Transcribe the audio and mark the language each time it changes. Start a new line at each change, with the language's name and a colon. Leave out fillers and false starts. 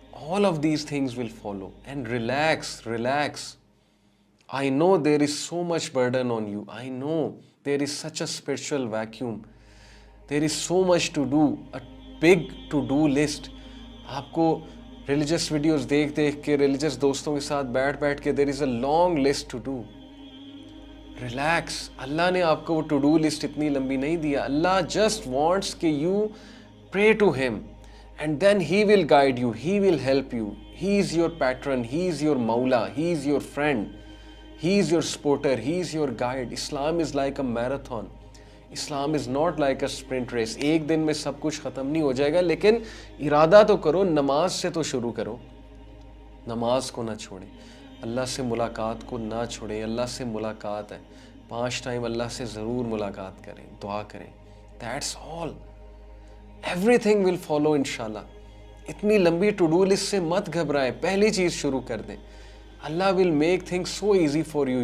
English: All of these things will follow. And relax. I know there is so much burden on you. I know there is such a spiritual vacuum. There is so much to do, a big to-do list.
Urdu: آپ کو religious videos دیکھ کے, religious دوستوں کے ساتھ بیٹھ کے,
English: there is a long list to do. Relax.
Urdu: اللہ نے آپ کو وہ to-do list اتنی لمبی نہیں دیا.
English: اللہ just wants کہ you pray to him. And then he will guide you, he will help you. He is your patron, he is your maula, he is your friend, he is your supporter, he is your guide. Islam is like a marathon. Islam is not like a sprint race.
Urdu: ایک دن میں سب کچھ ختم نہیں ہو جائے گا, لیکن ارادہ تو کرو, نماز سے تو شروع کرو. نماز کو نہ چھوڑیں, اللہ سے ملاقات کو نہ چھوڑیں. اللہ سے ملاقات ہے, 5 ٹائم اللہ سے ضرور ملاقات کریں, دعا کریں.
English: That's all. Everything will follow انشاءاللہ.
Urdu: اتنی لمبی ٹو ڈو لسٹ سے مت گھبرائیں, پہلی چیز شروع کر دیں.
English: اللہ will make things so easy for you.